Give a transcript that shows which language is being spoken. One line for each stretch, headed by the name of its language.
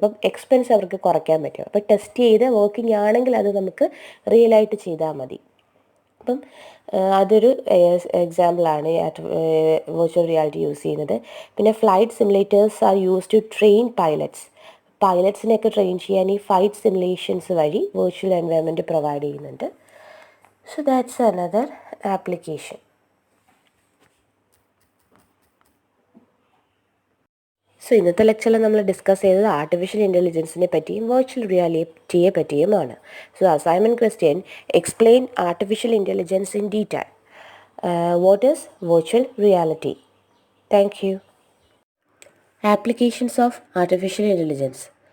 Malayalam: അപ്പം എക്സ്പെൻസ് അവർക്ക് കുറയ്ക്കാൻ പറ്റും. അപ്പോൾ ടെസ്റ്റ് ചെയ്ത് വർക്കിംഗ് ആണെങ്കിൽ അത് നമുക്ക് റിയലായിട്ട് ചെയ്താൽ മതി. അപ്പം അതൊരു എക്സാമ്പിളാണ് വെർച്വൽ റിയാലിറ്റി യൂസ് ചെയ്യുന്നത്. പിന്നെ flight simulators
English: are use to train
Malayalam: പൈലറ്റ്സിനെയൊക്കെ train ചെയ്യാൻ ഈ ഫ്ലൈറ്റ് സിമുലേഷൻസ് വഴി വെർച്വൽ എൻവയൺമെൻറ്റ് പ്രൊവൈഡ് ചെയ്യുന്നുണ്ട്.
English: So that's another application.
Malayalam: So ഇന്നത്തെ ലെക്ചറിൽ നമ്മൾ ഡിസ്കസ് ചെയ്തത് ആർട്ടിഫിഷ്യൽ ഇൻ്റലിജൻസിനെ പറ്റിയും virtual റിയാലിറ്റിയെ പറ്റിയുമാണ്.
English: So assignment question: explain artificial intelligence in detail. What is virtual reality? Thank you. Applications of artificial intelligence.